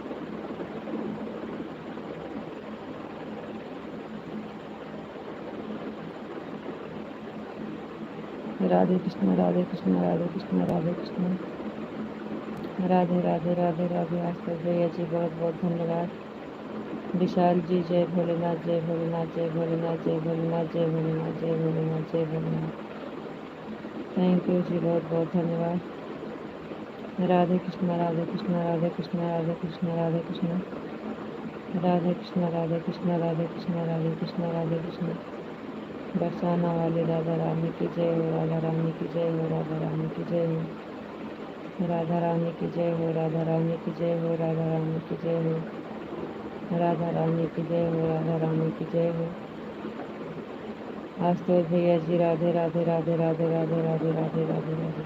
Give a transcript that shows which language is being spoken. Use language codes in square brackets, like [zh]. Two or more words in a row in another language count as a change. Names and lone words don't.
[hi] राधे कृष्णा, राधे कृष्णा, राधे कृष्णा, राधे कृष्णा। राधे राधे राधे राधे। आशुतोष भैया जी बहुत बहुत धन्यवाद। विशाल जी जय भोलेनाथ, जय भोलेनाथ, जय भोलेनाथ, जय भोलेनाथ, जय भोलेनाथ, जय भोलेनाथ, जय भोलेनाथ। [en] thank you [hi] जी, बहुत बहुत धन्यवाद। राधे कृष्णा, राधे कृष्णा, राधे कृष्णा, राधे कृष्णा, राधे कृष्णा, राधे कृष्णा, राधे कृष्णा, राधे कृष्णा, राधे कृष्णा, राधे कृष्णा। बरसाना वाली राधा रानी की जय हो, राधा रानी की जय हो, राधा रानी की जय हो, राधा रानी की जय हो, राधा रानी की जय हो, राधा रानी की जय हो, राधा रानी की जय हो, राधा रानी की जय हो। आशुतोष भैया जी राधे राधे राधे राधे राधे राधे राधे राधे राधे।